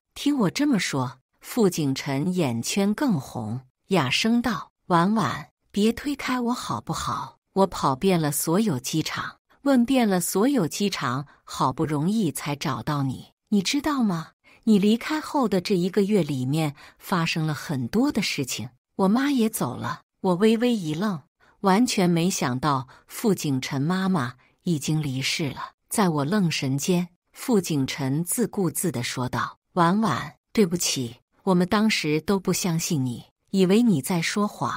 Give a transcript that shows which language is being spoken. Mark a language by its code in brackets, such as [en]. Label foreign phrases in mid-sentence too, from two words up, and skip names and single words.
[zh] 聽我這麼說，傅景辰眼圈更紅，啞聲道：“婉婉，別推開我好不好？我跑遍了所有機場，問遍了所有機場，好不容易才找到你。你知道嗎？你離開後的這1個月裡面，發生了很多的事情。我媽也走了。” 我微微一愣，完全沒想到傅景辰媽媽已經離世了。在我愣神間，傅景辰自顧自地說道：“婉婉，對不起，我們當時都不相信你，以為你在說謊。